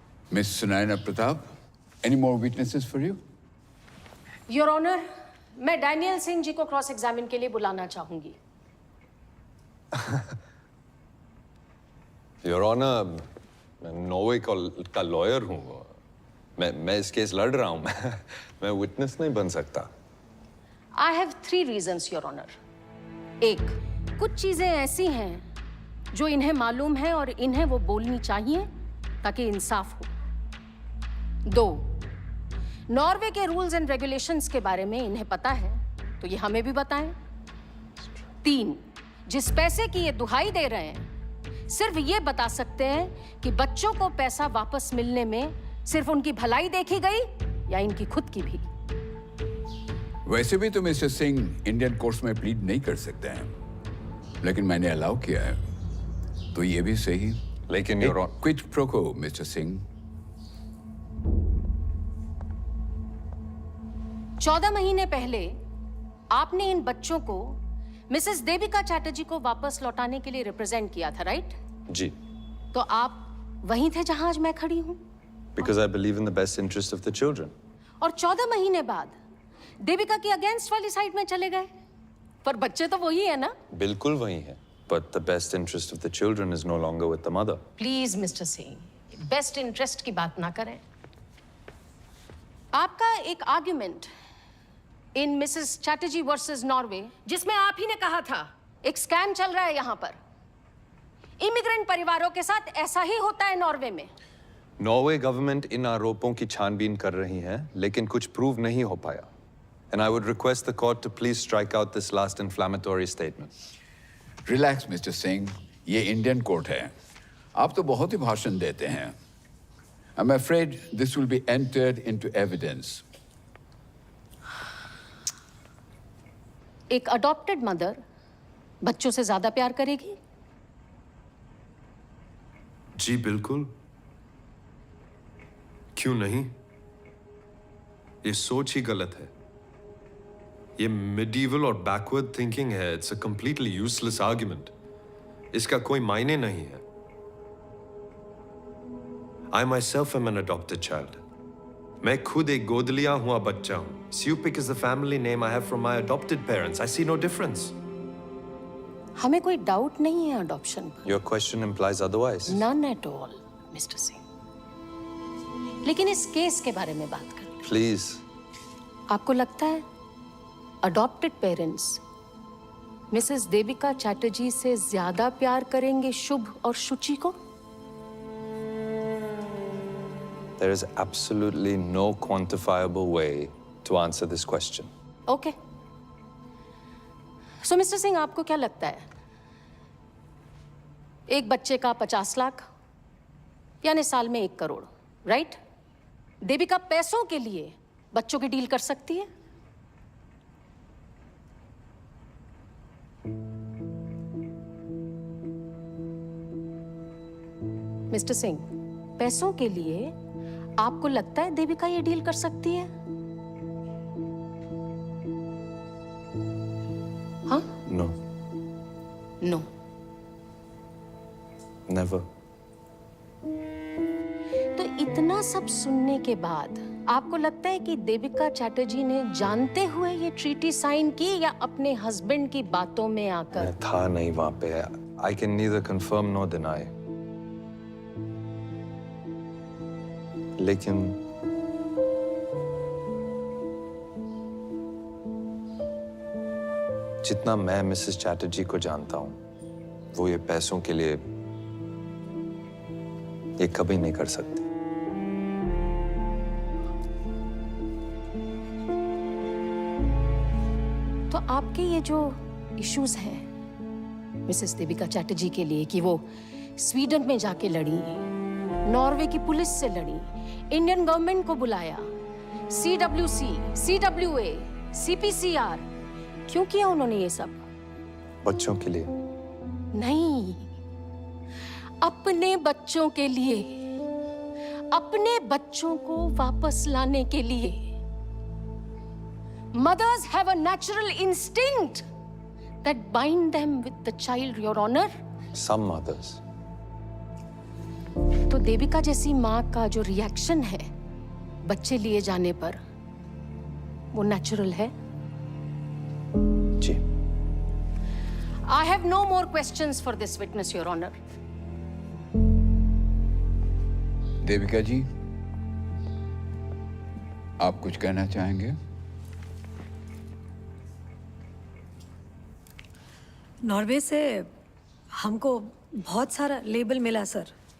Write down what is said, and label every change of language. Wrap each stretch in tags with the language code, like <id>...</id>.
<en>Miss Sunaina Pratap, any more witnesses for you?</en> <hi>Your honour, मैं Daniel Singh ji को cross examine के लिए बुलाना चाहूंगी।</hi> <en>Your Honor,</en> <hi>मैं नॉर्वे का लॉयर हूँ। मैं इस केस लड़ रहा हूँ। मैं विटनेस नहीं बन सकता।</hi> <en>I have 3 reasons, your honour.</en> <hi>1, कुछ चीजें ऐसी हैं जो इन्हें मालूम है और इन्हें वो बोलनी चाहिए ताकि इंसाफ हो। 2, नॉर्वे के रूल्स एंड रेगुलेशंस के बारे में इन्हें पता है तो ये हमें भी बताएं। 3, जिस पैसे की ये दुहाई दे रहे हैं सिर्फ ये बता सकते हैं कि बच्चों को पैसा वापस मिलने में सिर्फ उनकी भलाई देखी गई या इनकी खुद की भी। वैसे भी तो मिस्टर सिंह इंडियन कोर्ट्स में प्लीड नहीं कर सकते हैं, लेकिन मैंने अलाउ किया है, तो ये भी सही। लेकिन your honour,</hi> <en>Quid pro mister Singh.</en> <hi>14 महीने पहले आपने इन बच्चों को मिसेस देविका चैटर्जी को वापस लौटाने के लिए रिप्रेजेंट किया था, राइट? जी। तो आप वहीं थे जहां आज मैं खड़ी हूं।</hi> <en>Because I believe in the best interest of the children.</en> <hi>और 14 महीने बाद देविका की अगेंस्ट वाली साइड में चले गए, पर बच्चे तो वही है ना? बिल्कुल वही है।</hi> <en>But the best interest of the children is no longer with the mother.</en> <hi>Please mister Singh, best interest की बात ना करें। आपका एक argument in Mrs Chatterjee versus Norway, जिसमें आप ही ने कहा था एक स्कैम चल रहा है यहाँ पर, इमिग्रेंट परिवारों के साथ ऐसा ही होता है नॉर्वे में। नॉर्वे गवर्नमेंट इन आरोपों की छानबीन कर रही है, लेकिन कुछ प्रूव नहीं हो पाया।</hi> <en>And I would request the court to please strike out this last inflammatory statement.</en> <hi>Relax mister Singh, ये इंडियन कोर्ट है। आप तो बहुत ही भाषण देते हैं।</hi> <en>I'm afraid this will be entered into evidence.</en> <hi>एक अडॉप्टेड मदर बच्चों से ज्यादा प्यार करेगी? जी बिल्कुल, क्यों नहीं? ये सोच ही गलत है। ये मिडीवल और बैकवर्ड थिंकिंग है।</hi> <en>It's a completely useless argument.</en> <hi>इसका कोई मायने नहीं है।</hi> <en>I myself am an adopted child.</en> <hi>मैं खुद एक गोद लिया हुआ बच्चा हूं।</hi> <en>Supik is the family name I have from my adopted parents. I see no difference.</en> <hi>हमें कोई डाउट नहीं है अडॉप्शन पर।</hi> <en>Your question implies otherwise. None at all, mister Singh.</en> <hi>लेकिन इस केस के बारे में बात करें।</hi> <en>Please.</en> <hi>आपको लगता है adopted parents Mrs Devika Chatterjee से ज्यादा प्यार करेंगे शुभ और शुचि को?</hi> <en>There is absolutely no quantifiable way to answer this question. Okay.</en> <hi>So, mister Singh, आपको क्या लगता है? एक बच्चे का 50 लाख यानी साल में 1 करोड़, राइट? देविका पैसों के लिए बच्चों की डील कर सकती है? मिस्टर सिंह, पैसों के लिए आपको लगता है देविका ये डील कर सकती है? हाँ?</hi> <en>No, no. never.</en> <hi>तो इतना सब सुनने के बाद आपको लगता है कि देविका चैटर्जी ने जानते हुए ये ट्रीटी साइन की या अपने हस्बैंड की बातों में आकर? मैं था नहीं वहां पे.</hi> <en>I can neither confirm nor deny.</en> <hi>लेकिन जितना मैं मिसेस चैटर्जी को जानता हूं, वो ये पैसों के लिए ये कभी नहीं कर सकती. तो आपके ये जो इश्यूज हैं मिसेस देविका चैटर्जी के लिए कि वो स्वीडन में जाके लड़ी, नॉर्वे की पुलिस से लड़ी, इंडियन गवर्नमेंट को बुलाया, CWC, CWA, CPCR, क्यों किया उन्होंने ये सब? बच्चों के लिए नहीं, अपने बच्चों के लिए, अपने बच्चों को वापस लाने के लिए.</hi> <en>Mothers have a natural instinct that bind them with the child, Your Honor. Some mothers.</en> <hi>तो देविका जैसी माँ का जो रिएक्शन है बच्चे लिए जाने पर, वो नेचुरल है? जी.</hi> <en>I have no more questions for this witness, Your Honor.</en> <hi>Devika जी, आप कुछ कहना चाहेंगे? नॉर्वे से हमको बहुत सारा लेबल मिला सर.</hi>